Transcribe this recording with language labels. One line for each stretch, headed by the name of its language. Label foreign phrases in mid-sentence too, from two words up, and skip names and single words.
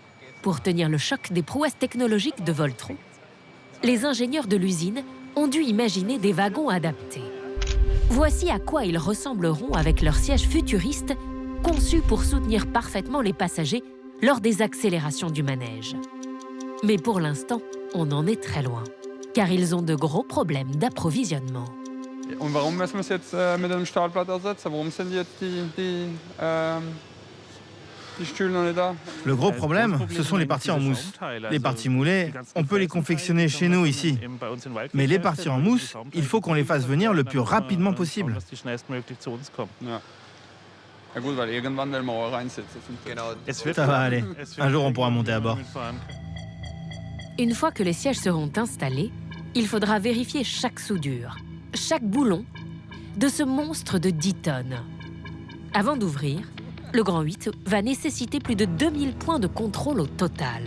French: Pour tenir le choc des prouesses technologiques de Voltron, les ingénieurs de l'usine ont dû imaginer des wagons adaptés. Voici à quoi ils ressembleront avec leur siège futuriste, conçu pour soutenir parfaitement les passagers lors des accélérations du manège. Mais pour l'instant, on en est très loin, car ils ont de gros problèmes d'approvisionnement.
German: Und warum müssen wir es jetzt mit einem Stahlblatt ersetzen? Warum sind jetzt die Stühle noch nicht da?
French: Le gros problème, ce sont les parties en mousse. Les parties moulées, on peut les confectionner chez nous ici. Mais les parties en mousse, il faut qu'on les fasse venir le plus rapidement possible.
German: Ja gut, weil irgendwann werden wir auch reinsitzen.
French: Ça va aller. Un jour, on pourra monter à bord. Une fois que les sièges seront installés, il faudra vérifier chaque soudure, chaque boulon de ce monstre de 10 tonnes. Avant d'ouvrir, le Grand 8 va nécessiter plus de 2000 points de contrôle au total.